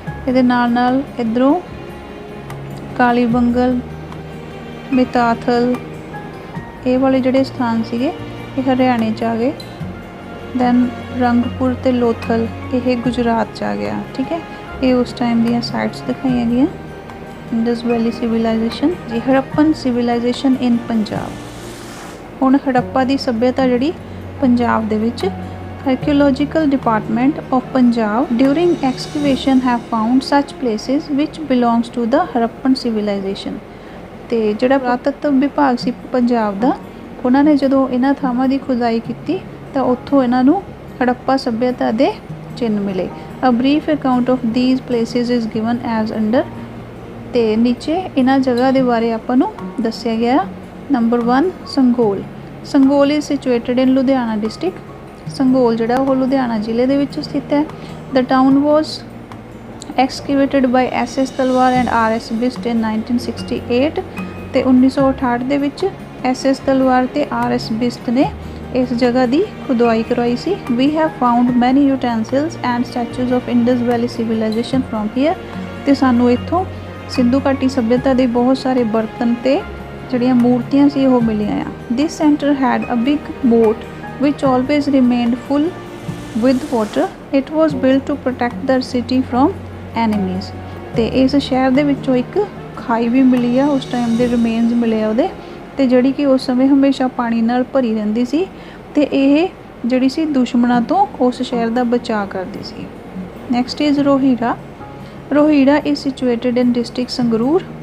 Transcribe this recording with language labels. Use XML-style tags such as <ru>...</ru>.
<pa>ਇਹਦੇ ਨਾਲ ਨਾਲ ਇੱਧਰੋਂ ਕਾਲੀਬੰਗਲ, ਮਿਤਾਥਲ, ਇਹ ਵਾਲੇ ਜਿਹੜੇ ਸਥਾਨ ਸੀਗੇ ਇਹ ਹਰਿਆਣੇ 'ਚ ਆ ਗਏ। ਦੈਨ ਰੰਗਪੁਰ ਤੇ ਲੋਥਲ ਇਹ ਗੁਜਰਾਤ 'ਚ ਆ ਗਿਆ, ਠੀਕ ਹੈ। ਇਹ ਉਸ ਟਾਈਮ ਦੀਆਂ ਸਾਈਟਸ ਦਿਖਾਈਆਂ ਗਈਆਂ।</pa> <en>Indus valley civilisation ਜੀ, Harappan civilisation in Punjab.</en> <pa>ਹੁਣ ਹੜੱਪਾ ਦੀ ਸੱਭਿਅਤਾ ਜਿਹੜੀ ਪੰਜਾਬ ਦੇ ਵਿੱਚ</pa> <en>Archaeological Department of Punjab during excavation have found such places which belongs to the Harappan civilization।</en> <pa>ਤੇ ਜਿਹੜਾ ਪੁਰਾਤਤਵ ਵਿਭਾਗ ਸੀ ਪੰਜਾਬ ਦਾ, ਉਹਨਾਂ ਨੇ ਜਦੋਂ ਇਹਨਾਂ ਥਾਵਾਂ ਦੀ ਖੁਦਾਈ ਕੀਤੀ ਤਾਂ ਉੱਥੋਂ ਇਹਨਾਂ ਨੂੰ ਹੜੱਪਾ ਸੱਭਿਅਤਾ ਦੇ ਚਿੰਨ੍ਹ ਮਿਲੇ।</pa> <en>A brief account of these places is given as under।</en> <pa>ਤੇ ਨੀਚੇ ਇਹਨਾਂ ਜਗ੍ਹਾ ਦੇ ਬਾਰੇ ਆਪਾਂ ਨੂੰ ਦੱਸਿਆ ਗਿਆ।</pa> <en>Number 1 Sanghol. Sanghol is situated in Ludhiana district.</en> <pa>Sanghol ਜਿਹੜਾ ਉਹ ਲੁਧਿਆਣਾ ਜ਼ਿਲ੍ਹੇ ਦੇ ਵਿੱਚ ਸਥਿਤ ਹੈ।</pa> <en>The town was excavated by SS Talwar and RS Bisht in 1968।</en> <pa>ਤੇ 1968 ਦੇ ਵਿੱਚ SS ਤਲਵਾਰ ਤੇ RS ਬਿਸਟ ਨੇ ਇਸ ਜਗ੍ਹਾ ਦੀ ਖੁਦਾਈ ਕਰਵਾਈ ਸੀ।</pa> <en>We have found many utensils and statues of Indus valley civilisation from here.</en> <pa>ਤੇ ਸਾਨੂੰ ਇੱਥੋਂ ਸਿੰਧੂ ਘਾਟੀ ਸੱਭਿਅਤਾ ਦੇ ਬਹੁਤ ਸਾਰੇ ਬਰਤਨ ਤੇ ਜਿਹੜੀਆਂ ਮੂਰਤੀਆਂ ਸੀ ਉਹ ਮਿਲੀਆਂ ਆ।</pa> <en>This centre had a big moat which always remained full with water। It was built to protect the city from enemies।</en> <pa>ਤੇ ਇਸ ਸ਼ਹਿਰ ਦੇ ਵਿੱਚੋਂ ਇੱਕ ਖਾਈ ਵੀ ਮਿਲੀ ਆ, ਉਸ ਟਾਈਮ ਦੇ ਰਿਮੇਨਸ ਮਿਲੇ ਆ ਉਹਦੇ, ਤੇ ਜਿਹੜੀ ਕਿ ਉਸ ਸਮੇਂ ਹਮੇਸ਼ਾ ਪਾਣੀ ਨਾਲ ਭਰੀ ਰਹਿੰਦੀ ਸੀ ਤੇ ਇਹ ਜਿਹੜੀ ਸੀ ਦੁਸ਼ਮਣਾਂ ਤੋਂ ਉਸ ਸ਼ਹਿਰ ਦਾ ਬਚਾਅ ਕਰਦੀ ਸੀ।</pa> <en>Next is Rohira. Rohira is situated in district Sangrur.</en>